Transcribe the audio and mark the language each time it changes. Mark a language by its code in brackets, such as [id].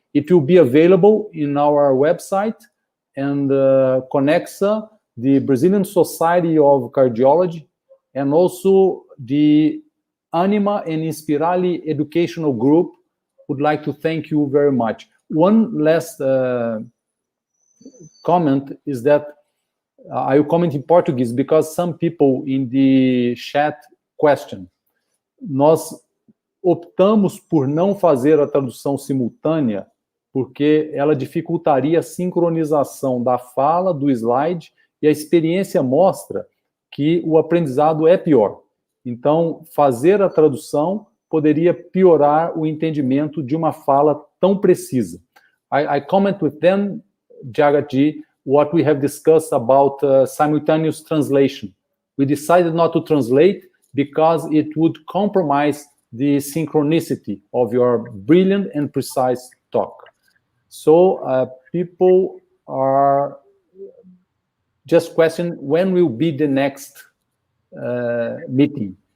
[en] It will be available in our website, and Conexa, the Brazilian Society of Cardiology, and also the Ânima and Inspirali educational group would like to thank you very much. One last comment is that I will comment in Portuguese, because some people in the chat question. [pt] Nós optamos por não fazer a tradução simultânea, porque ela dificultaria a sincronização da fala, do slide, e a experiência mostra que o aprendizado é pior. Então, fazer a tradução poderia piorar o entendimento de uma fala tão precisa. [en] I comment with them, Jagat, what we have discussed about simultaneous translation. We decided not to translate because it would compromise the synchronicity of your brilliant and precise talk. So people are just questioning when will be the next meeting.